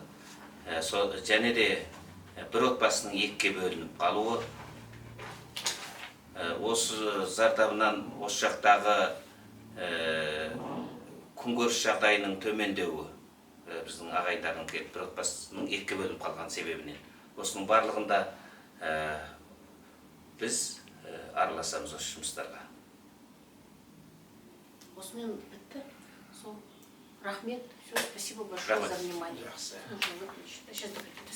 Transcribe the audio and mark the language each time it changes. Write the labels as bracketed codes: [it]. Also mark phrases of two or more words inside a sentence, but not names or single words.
[kk] Және де бір отбасының екіге бөлініп қалуы, осы зардабынан осы жақтағы күнкөріс жағдайының төмендеуі, біздің ағайындардың бір отбасының екіге бөлініп қалған себебінен. Осының барлығында біз араласамыз осы жұмыстарға. Осымен бітті. Сол Рахмет. [ru] Все, спасибо большое [kk] Рахмет. [ru] за внимание. [kk] Жақсы. [ru] Нужно выключить. Сейчас